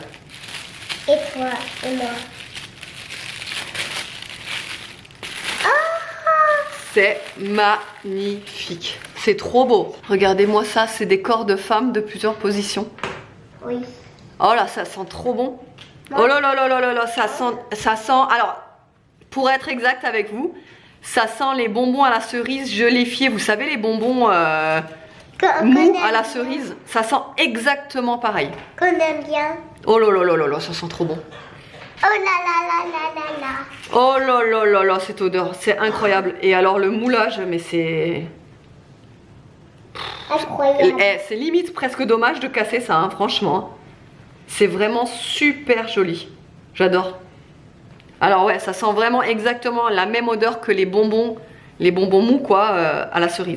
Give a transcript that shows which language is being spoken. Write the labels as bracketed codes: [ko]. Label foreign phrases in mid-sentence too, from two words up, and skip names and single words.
[fr] Et toi et moi. C'est magnifique. C'est trop beau. Regardez-moi ça, c'est des corps de femmes de plusieurs positions. Oui. Oh là, ça sent trop bon. Oh là là là là là là, ça sent... Alors, pour être exact avec vous, ça sent les bonbons à la cerise geléfiés. Vous savez, les bonbons mous à la cerise. Ça sent exactement pareil. Qu'on aime bien. Oh là là là là là, ça sent trop bon. Oh là là là là là là. Oh là là là là, cette odeur, c'est incroyable. Et alors le moulage, mais c'est... Incroyable. C'est limite presque dommage de casser ça, hein, franchement. C'est vraiment super joli. J'adore. Alors ouais, ça sent vraiment exactement la même odeur que les bonbons mous quoi, à la cerise.